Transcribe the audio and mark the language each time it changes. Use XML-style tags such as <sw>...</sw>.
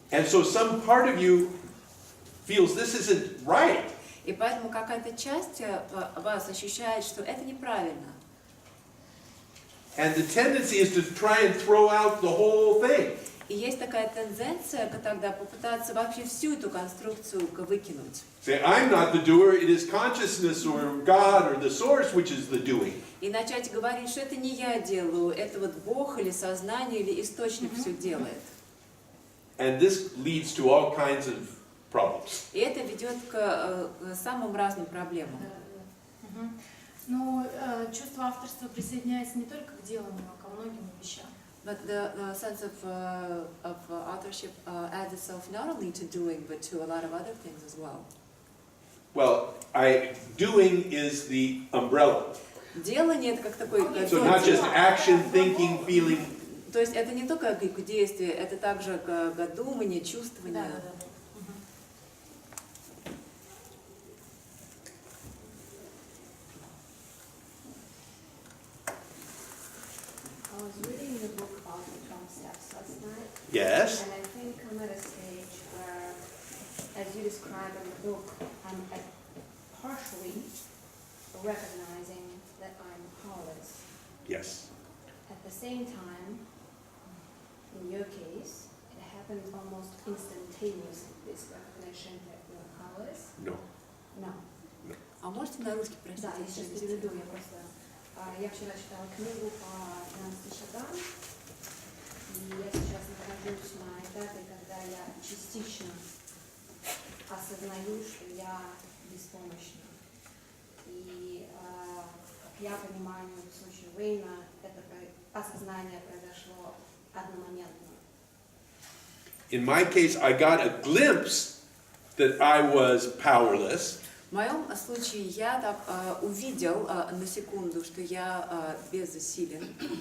<en>And so some part of you feels this isn't right.</en> <ru>И поэтому какая-то часть вас ощущает, что это неправильно.</ru> <en>And the tendency is to try and throw out the whole thing.</en> <ru>И есть такая тенденция тогда попытаться вообще всю эту конструкцию выкинуть.</ru> <en>Say, I'm not the doer, it is consciousness or God or the source which is the doing.</en> <ru>И начать говорить, что это не я делаю, это вот Бог или сознание или источник все делает.</ru> <en>And this leads to all kinds of problems.</en> <ru>И это ведет к самым разным проблемам. Но чувство авторства присоединяется не только к деланию, а ко многим вещам.</ru> <en>But the sense of authorship adds itself not only to doing, but to a lot of other things as well. Well, doing is the umbrella.</en> <ru>Делание это как такой...</ru> <en>So not just action, thinking, feeling.</en> <ru>То есть это не только к действию, это также к думанию, чувствованию.</ru> <en>I was reading the book about the 12 steps last night, Yes. and I think I'm at a stage where, as you describe in the book, I'm partially recognizing that I'm powerless. Yes. At the same time, in your case, it happened almost instantaneously, this recognition that you're powerless. No. No.</en> <ru>А можете на русский, простите? Да, я сейчас переведу, я просто... Я вчера читала книгу по 12 шагам, и я сейчас нахожусь на этапе, когда я частично осознаю, что я беспомощна. И, как я понимаю, в случае Уэйна, это осознание произошло одномоментно.</ru> <en>In my case, I got a glimpse that I was powerless.</en> <ru>В моем случае я так увидел на секунду, что я безсилен.</ru>